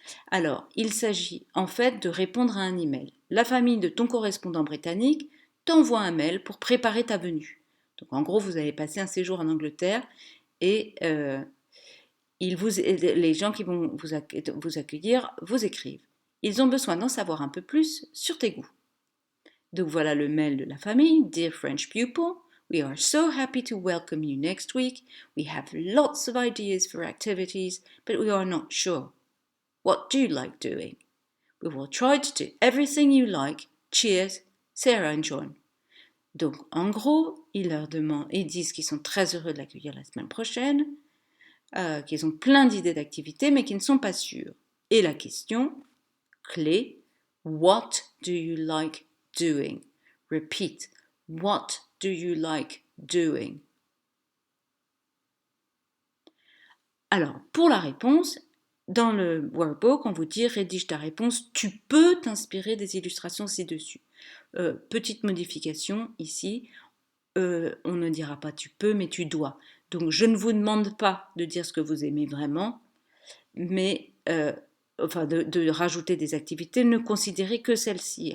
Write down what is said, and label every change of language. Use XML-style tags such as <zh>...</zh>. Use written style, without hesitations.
<fr>Alors, il s'agit en fait de répondre à un email. La famille de ton correspondant britannique t'envoie un mail pour préparer ta venue. Donc en gros, vous avez passé un séjour en Angleterre et les gens qui vont vous accueillir vous écrivent. Ils ont besoin d'en savoir un peu plus sur tes goûts. Donc voilà le mail de la famille.</fr> <en>Dear French pupil, we are so happy to welcome you next week. We have lots of ideas for activities, but we are not sure. What do you like doing? We will try to do everything you like. Cheers, Sarah and John.</en> <fr>Donc en gros, ils disent qu'ils sont très heureux de l'accueillir la semaine prochaine, qu'ils ont plein d'idées d'activités, mais qu'ils ne sont pas sûrs. Et la question clé,</fr> <en>what do you like doing? Repeat, what do you like doing?</en> <fr>Alors, pour la réponse, dans le workbook, on vous dit rédige ta réponse, tu peux t'inspirer des illustrations ci-dessus. Petite modification ici, on ne dira pas tu peux, mais tu dois. Donc, je ne vous demande pas de dire ce que vous aimez vraiment, mais de rajouter des activités, ne considérez que celles-ci.</fr>